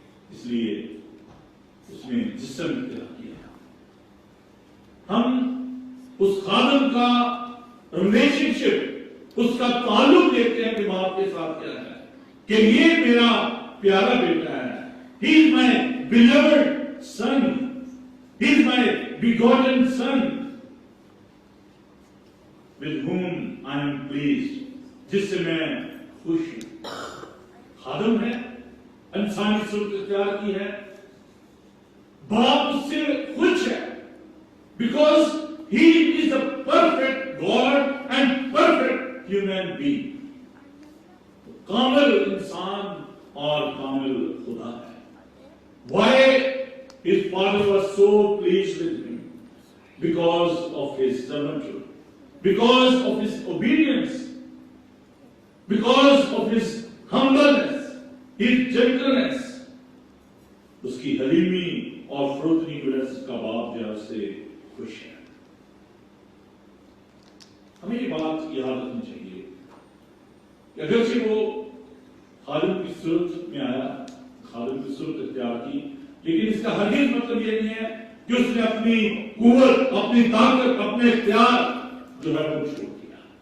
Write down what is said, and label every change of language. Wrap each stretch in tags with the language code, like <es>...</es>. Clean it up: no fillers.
<ur>اس لیے اس نے جسم اختیار کیا. ہم اس خادم کا ریلیشن شپ, اس کا تعلق دیکھتے ہیں کہ باپ کے ساتھ کیا ہے, کہ یہ میرا پیارا بیٹا ہے.</ur> <en>He is my beloved son. He is my begotten son, with whom I am pleased.</en> <ur>جس سے میں خوش ہوں. خادم ہے, انسانی صورت اختیار کی ہے, باپ اس سے خوش ہے,</ur> <en>because he is a perfect God and perfect human being.</en> <ur>کامل انسان اور کامل خدا ہے.</ur> <en>Why his father was so pleased with him? Because of his servanthood, because of his obedience, because of his humbleness, his gentleness.</en> <ur>اس کی حلیمی اور فروتنی کی وجہ سے اس کا باپ جو ہے اس سے خوش ہے. ہمیں یہ بات یاد رکھنی چاہیے کہ اگرچہ وہ خادم کی صورت میں آیا, خادم کی صورت اختیار کی, لیکن اس کا ہرگز مطلب یہ نہیں ہے کہ اس نے اپنی قوت, اپنی طاقت, اپنے اختیار جو ہے وہ چھوڑ دیا.</ur>